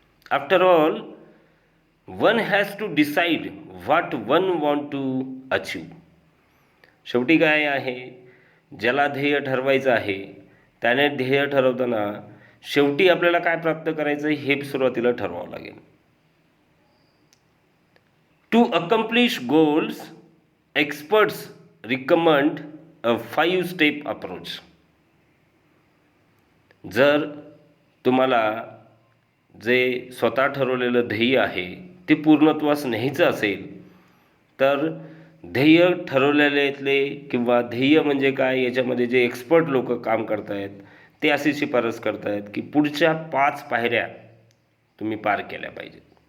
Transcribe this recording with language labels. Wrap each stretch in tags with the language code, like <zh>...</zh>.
<en>After all one has to decide what one want to achieve.</en> <mr>शेवटी काय आहे, ज्याला ध्येय ठरवायचं आहे त्याने ध्येय ठरवताना शेवटी आपल्याला काय प्राप्त करायचं हे सुरुवातीला ठरवावं लागेल.</mr> <en>To accomplish goals experts recommend a 5 step approach.</en> <mr>जर तुम्हाला जे स्वतः ठरवलेलं ध्येय आहे ते पूर्णत्वास न्यायचं असेल तर ध्येय ठरवलेले किंवा ध्येय म्हणजे काय याच्यामध्ये जे एक्सपर्ट लोक काम करत आहेत ते अशी शिफारस करत आहेत की पुढच्या 5 पायऱ्या तुम्ही पार केल्या पाहिजेत.</mr>